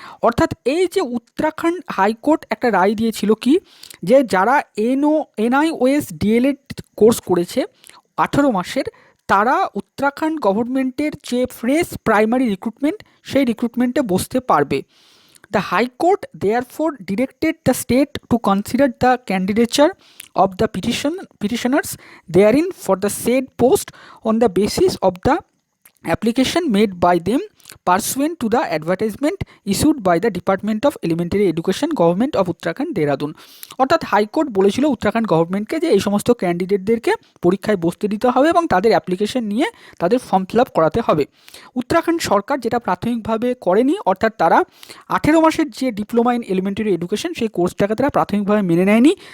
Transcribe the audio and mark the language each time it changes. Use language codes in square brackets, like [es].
[bn] অর্থাৎ এই যে উত্তরাখণ্ড হাইকোর্ট একটা রায় দিয়েছিল কি, যে যারা NIOS DLED কোর্স করেছে 18 মাসের, তারা উত্তরাখণ্ড গভর্নমেন্টের যে ফ্রেশ প্রাইমারি রিক্রুটমেন্ট, সেই রিক্রুটমেন্টে বসতে পারবে। [en] The High Court therefore directed the state to consider the candidature of the petitioners therein for the said post on the basis of the application made by them pursuant to the advertisement issued by the Department of Elementary Education, Government of Uttarakhand, Dehradun. [bn] অর্থাৎ high court বলেছিল উত্তরাখণ্ড গভর্নমেন্টকে যে এই সমস্ত ক্যান্ডিডেটদেরকে পরীক্ষায় বসতে দিতে হবে এবং তাদের অ্যাপ্লিকেশন নিয়ে তাদের ফর্ম ফিল আপ করাতে হবে। উত্তরাখণ্ড সরকার যেটা প্রাথমিকভাবে করেনি, অর্থাৎ তারা 18 মাসের যে ডিপ্লোমা ইন এলিমেন্টারি এডুকেশন, সেই কোর্সটাকে তারা প্রাথমিকভাবে মেনে নেয়নি।